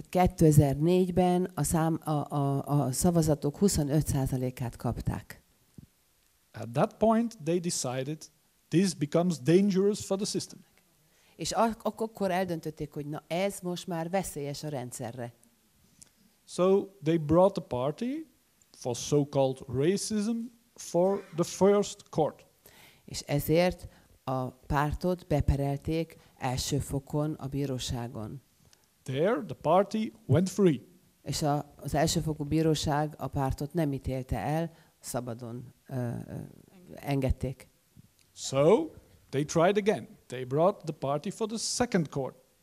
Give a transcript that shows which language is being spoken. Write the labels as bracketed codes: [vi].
[hu] Tehát 2004-ben a szavazatok 25%-át kapták. [en] At that point, they decided this becomes dangerous for the system. [hu] És akkor eldöntötték, hogy na ez most már veszélyes a rendszerre. [en] So they brought the party for so-called racism for the first court. [hu] És ezért a pártot beperelték első fokon a bíróságon. [en] There, the party went free. [hu] És az elsőfokú bíróság a pártot nem ítélte el, szabadon engedték. [en] So they tried again. They brought the party for the second court.